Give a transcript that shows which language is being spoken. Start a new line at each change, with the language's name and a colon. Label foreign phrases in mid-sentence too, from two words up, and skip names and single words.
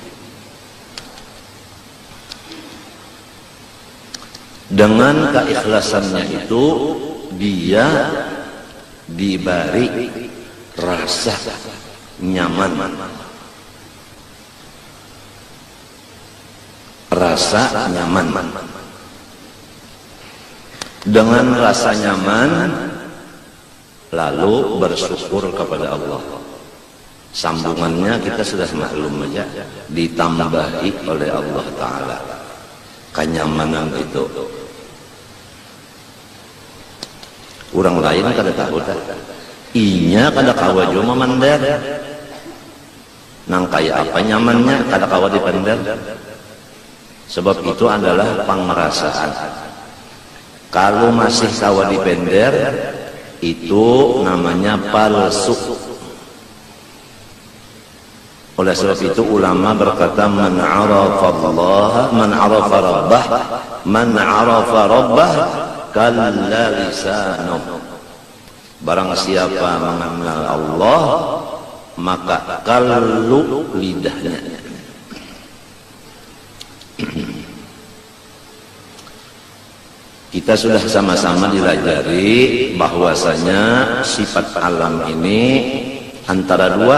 Indonesian: Dengan keikhlasannya itu dia diberi rasa nyaman, rasa nyaman. Dengan rasa nyaman lalu bersyukur kepada Allah. Sambungannya kita sudah maklum aja, ditambahi oleh Allah Ta'ala kenyamanan itu.
Banjar: Orang lain kada tahu dah. Inya kada kawa juga memandar. Nang kaya apa nyamannya kada kawa dipandar.
Indonesian: Sebab itu adalah pengerasaan.
Banjar: Kalau masih kawa dipender, itu namanya palsu.
Indonesian: Oleh sebab itu ulama berkata,
Arabic: من عرف الله، من عرف ربه، من عرف ربه كل لسانه.
Indonesian: Barang siapa mengenal Allah, maka kallu lidahnya. Kita sudah sama-sama dilajari bahwasanya sifat alam ini antara dua.